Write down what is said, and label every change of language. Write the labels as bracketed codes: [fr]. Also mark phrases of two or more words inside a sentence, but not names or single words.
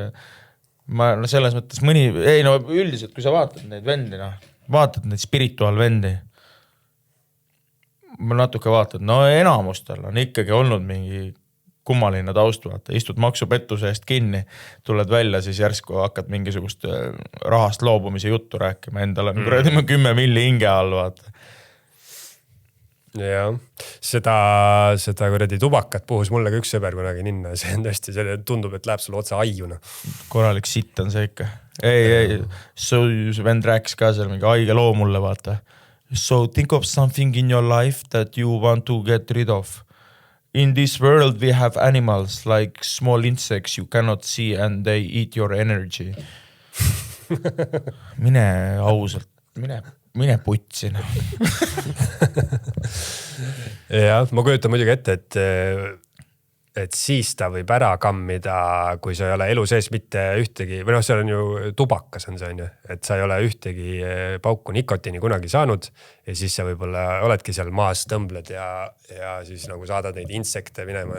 [et] selles mõttes üldiselt, kui sa vaatad neid vendi, vaatad neid spirituaalvendi, ma natuke vaatad, enamustel on ikkagi olnud mingi kummaline taust, vaata, istud maksupettuse eest kinni, tuled välja, siis järsku hakkad mingisugust rahast loobumise juttu rääkima endale, 10 milli hinge all, vaata. Ja seda kuradi tubakat puhus mulle ka üks sõber kunagi ninna, see on tõesti, see tundub, et läheb sulle otse aiuna. Korralik sitt on see ikka. Ei, see vend rääkis ka seal mingi haige loo mulle, vaata. [en] So think of something in your life that you want to get rid of. In this world we have animals like small insects you cannot see and they eat your energy. [et] Mine ausalt, mine putsi. Ja, ma kujutan muidugi ette, et siis ta võib ära kammida, kui sa ei ole elu sees mitte ühtegi, või see on ju tubakas on see, et sa ei ole ühtegi pauku nikotiini kunagi saanud ja siis sa võib-olla oledki seal maas tõmbled ja siis nagu saadad neid insekte minema.